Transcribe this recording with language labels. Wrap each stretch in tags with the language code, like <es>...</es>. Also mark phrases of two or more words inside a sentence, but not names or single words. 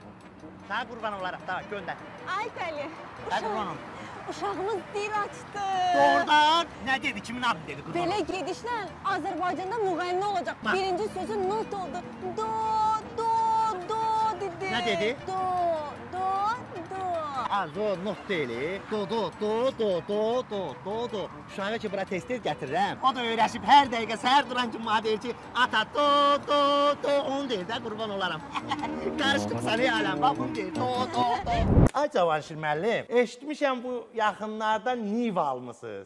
<az>Sənə qurban olaraq, da göndər. Ay Fəli, uşağımız dil açdı. Doğrudan nə dedi, kimin adı dedi? Belə gedişlə Azərbaycanda müğənni olacaq. Birinci sözü not oldu. Do dedi. Nə dedi? Do. Do, not deyil. Do. Uşağı ki, bura test-test gətirirəm. O da öyrəşib hər dəqiqə səhər duran ki, mənə deyir ki, ata, do. Onu deyir də, qurban olaram. Qarışdım səni aləm, bax, bunu deyir, do. Ay Cavanşir müəllim, eşitmişəm bu yaxınlarda Niva almısınız.</az>